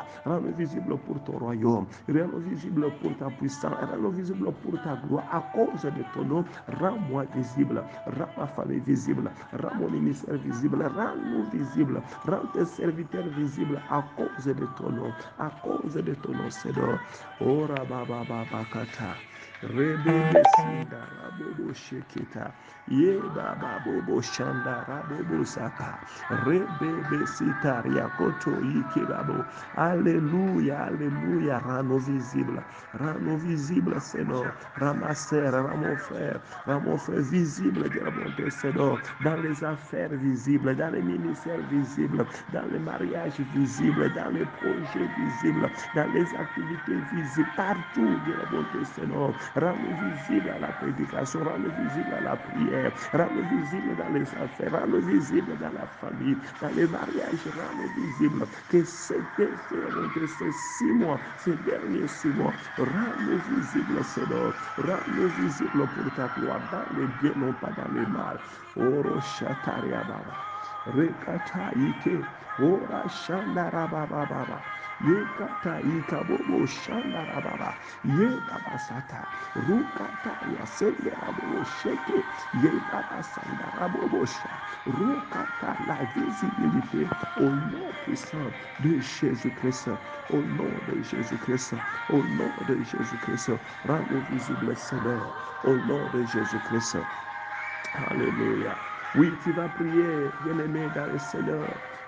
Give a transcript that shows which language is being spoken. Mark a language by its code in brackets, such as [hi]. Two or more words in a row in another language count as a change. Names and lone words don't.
[fr] Rends-nous visibles pour ton royaume. Rends-nous visibles pour ta puissance. Rends-nous visibles pour ta gloire. À cause de ton nom, rends-moi visible. Rends ma famille visible. Rends mon ministère visible. Rends-nous visibles. Rends tes serviteurs visibles à cause de ton nom. À cause de ton nom, Seigneur. Ora baba baba kata. Rebebe sinda rabobo sheketa. Ye baba bobo shanda rabobo saka. Rebebe sitaria koto ikirabo. Alléluia, alléluia. Rends-nous visibles, Seigneur. Rends ma sœur, rends mon frère visible de la bonté, Seigneur. Dans les affaires visibles, dans les ministères visibles, dans les mariages visibles, dans les projets visibles, dans les activités visibles, partout de la bonté, Seigneur. Rends-nous visibles à la prédication, rends-nous visibles à la prière, rends-nous visibles dans les affaires, rends-nous visibles dans la famille, dans les mariages, rends-nous visibles. Que ces 6 mois, ces derniers 6 mois, rends-nous visibles, Seigneur. Rends-nous visibles pour ta gloire, dans les bien, non pas dans les mal. Oro shataria baba. Rekata ike. Ora shandara baba baba. Yekata ikabobo shandara baba. Ye baba sata. Rukata yasendera bobo sheke. Ye baba sandara bobo sha. Rukata la visibilité au nom puissant de Jésus-Christ. Au nom de Jésus-Christ. Au nom de Jésus-Christ. Rends-nous visibles, Seigneur. Au nom de Jésus-Christ. Alléluia. Oui, tu vas prier, bien-aimé dans le Seigneur.